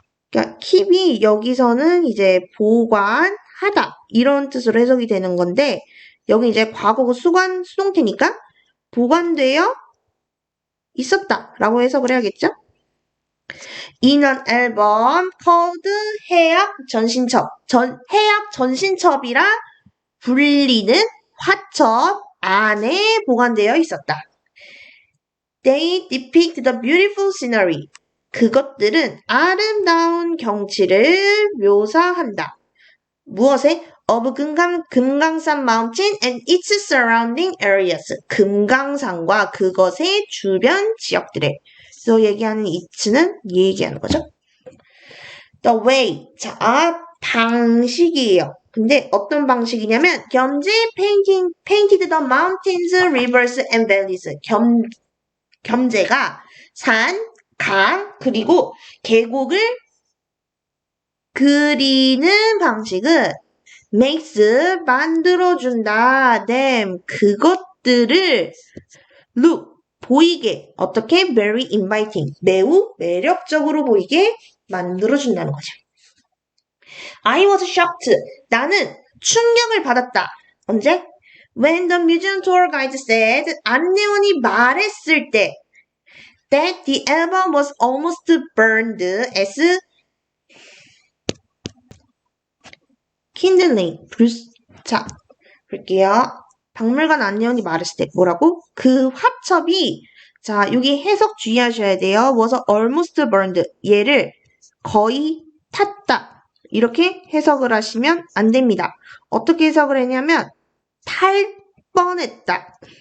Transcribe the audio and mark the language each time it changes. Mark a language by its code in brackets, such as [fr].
[ko] 그러니까 keep이 여기서는 이제 보관하다 이런 뜻으로 해석이 되는 건데, 여기 이제 과거고 수동태니까 보관되어 있었다라고 해석을 해야겠죠? [en] In an album called [ko] 해악 전신첩, 해악 전신첩이라 불리는 화첩 안에 보관되어 있었다. [en] They depict the beautiful scenery. [ko] 그것들은 아름다운 경치를 묘사한다. 무엇에? [en] Of 금강산 mountain and its surrounding areas. [ko] 금강산과 그것의 주변 지역들에. 그래서 얘기하는 it는 얘기하는 거죠. [en] The way. [ko] 자, 방식이에요. 근데 어떤 방식이냐면 [en] 겸재 painted the mountains, rivers and valleys. [ko] 겸재가 산, 강, 그리고 계곡을 그리는 방식은 makes 만들어준다. them 그것들을 look 보이게 어떻게 [en] very inviting [ko] 매우 매력적으로 보이게 만들어준다는 거죠. [en] I was shocked. [ko] 나는 충격을 받았다. 언제? [en] When the museum tour guide said [ko] 안내원이 말했을 때 [en] that the album was almost burned as kindling. [ko] 자, 볼게요. 박물관 안내원이 말했을 때 뭐라고? 그 화첩이 자, 여기 해석 주의하셔야 돼요. [en] was almost burned. [ko] 얘를 거의 탔다. 이렇게 해석을 하시면 안 됩니다. 어떻게 해석을 했냐면 탈 뻔했다.